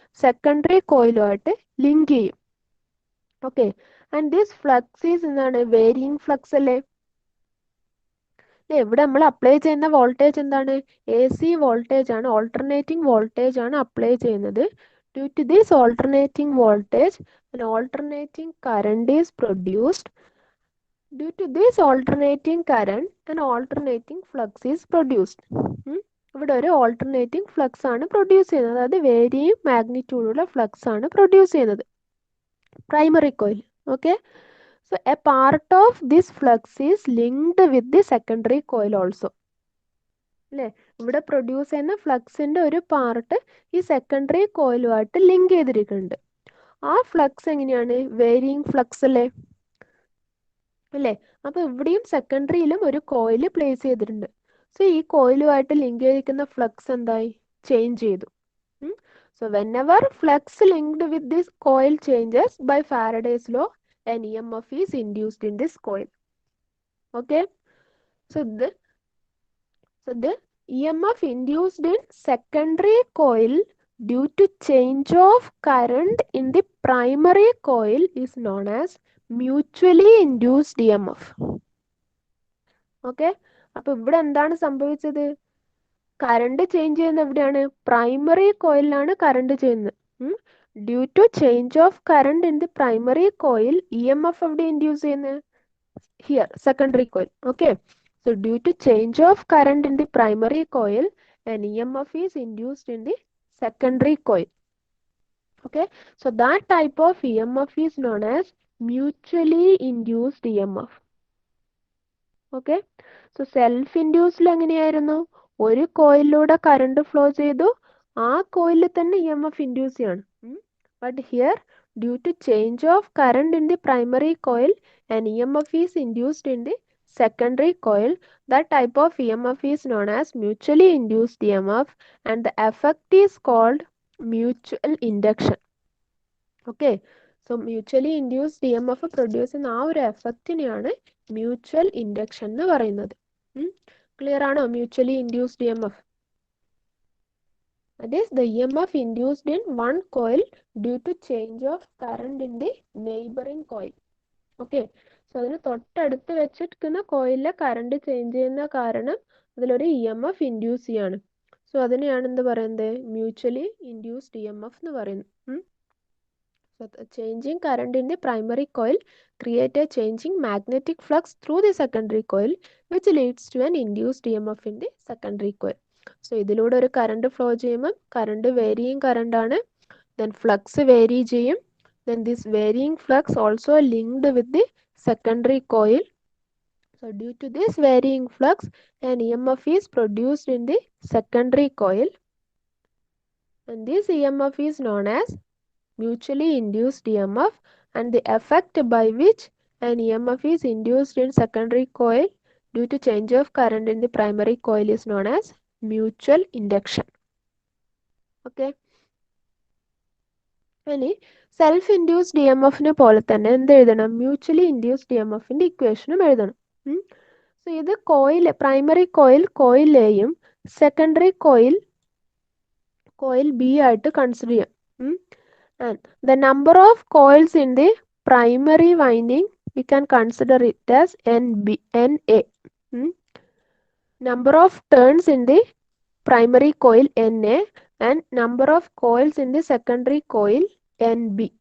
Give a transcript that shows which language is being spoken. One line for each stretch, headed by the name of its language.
Malayalam: Secondary കോയിലുമായിട്ട് link ചെയ്യും. Okay,
English: and this flux is
Malayalam: എന്താണ്? Varying flux അല്ലേ? ഇവിടെ നമ്മൾ അപ്ലൈ ചെയ്യുന്ന വോൾട്ടേജ് എന്താണ്? എ സി വോൾട്ടേജ് ആണ്, ഓൾട്ടർനേറ്റിംഗ് വോൾട്ടേജ് ആണ് അപ്ലൈ ചെയ്യുന്നത്.
English: Due to this alternating voltage an alternating current is produced. Due to this alternating current, an alternating flux is produced.
Malayalam: ഇവിടെ ഒരു ഓൾട്ടർനേറ്റിംഗ് ഫ്ലക്സ് ആണ് പ്രൊഡ്യൂസ് ചെയ്യുന്നത്, അതായത് വേരിയിങ് മാഗ്നിറ്റ്യൂഡുള്ള ഫ്ലക്സ് ആണ് produce ചെയ്യുന്നത്.
English: primary coil. Okay, so a part of this flux is linked with the secondary coil also.
Malayalam: അല്ലേ, ഇവിടെ produce ചെയ്യുന്ന ഫ്ലക്സിൻ്റെ ഒരു പാർട്ട് ഈ സെക്കൻഡറി കോയിലുമായിട്ട് ലിങ്ക് ചെയ്തിരിക്കുന്നുണ്ട്. ആ ഫ്ലക്സ് എങ്ങനെയാണ്? വേരിയിങ് ഫ്ലക്സ് അല്ലേ അല്ലേ? അപ്പോൾ ഇവിടെയും സെക്കൻഡറിയിലും ഒരു കോയിൽ പ്ലേസ് ചെയ്തിട്ടുണ്ട്. സോ ഈ കോയിലുമായിട്ട് ലിങ്ക് ചെയ്തിരിക്കുന്ന ഫ്ലക്സ് എന്തായി? ചേഞ്ച് ചെയ്തു.
English: So whenever flux linked with this coil changes by Faraday's law, an EMF is induced in this coil. Okay, so the EMF induced in secondary coil due to change of current in the primary coil is known as mutually induced EMF.
Malayalam: Okay, അപ്പോൾ ഇവിടെ എന്താണ് സംഭവിച്ചത്? Current change ചെയ്യുന്നത് എവിടെയാണ്? Primary കോയിലാണ് current ചെയ്യുന്നത്.
English: due to change of current in the primary coil
Malayalam: EMF എവിടെ induce ചെയ്യുന്നത്?
English: Here, secondary coil. Okay, so due to change of current in the primary coil, an EMF is induced in the secondary coil. Okay, so that type of EMF is known as mutually induced EMF.
Malayalam: Okay, so self ഇൻഡ്യൂസ്ഡിൽ എങ്ങനെയായിരുന്നു? ഒരു കോയിലിലൂടെ current flow ചെയ്തു, ആ കോയിലിൽ തന്നെ EMF induce ചെയ്യാണ്.
English: But here due to change of current in the primary coil an EMF is induced in the secondary coil. That type of EMF is known as mutually induced EMF and the effect is called mutual induction.
Malayalam: Okay, so mutually induced EMF produce ചെയ്യുന്ന ആ ഒരു എഫക്റ്റിനെയാണ് mutual induction എന്ന് പറയുന്നത്. Clear ആണോ?
English: Mutually induced EMF. That is the EMF induced in one coil due to change of current in the neighboring coil.
Malayalam: Okay, so അതിന് തൊട്ടടുത്ത് വെച്ചിരിക്കുന്ന കോയിലിലെ current change ചെയ്യുന്ന കാരണം അതിലൊരു EMF ഇൻഡ്യൂസ് ചെയ്യാണ്. സോ അതിനെയാണ് എന്ത് പറയുന്നത്? മ്യൂച്വലി ഇൻഡ്യൂസ്ഡ് EMF എന്ന് പറയുന്നത്.
English: So the changing current in the primary coil create a changing magnetic flux through the secondary coil which leads to an induced EMF in the secondary coil.
Malayalam: So ഇതിലൂടെ ഒരു current flow ചെയ്യുമ്പോൾ current varying current ആണ്, then flux vary ചെയ്യും,
English: then this varying flux also linked with the secondary coil. So due to this varying flux, an EMF is produced in the secondary coil and this EMF is known as mutually induced EMF, and the effect by which an EMF is induced in secondary coil due to change of current in the primary coil is known as mutual induction.
Malayalam: Okay, ഇനി self induced EMFനെ പോലെ തന്നെ എന്ത് എഴുതണം? Mutually induced EMFന്റെ ഇക്വേഷനും എഴുതണം. So ഇത് coil, primary coil coil എയും secondary coil B ആയിട്ട് കൺസിഡർ ചെയ്യാം.
English: And the number of coils in the primary winding we can consider it as NA. Number of turns in the primary coil NA and number of coils in the secondary coil NB.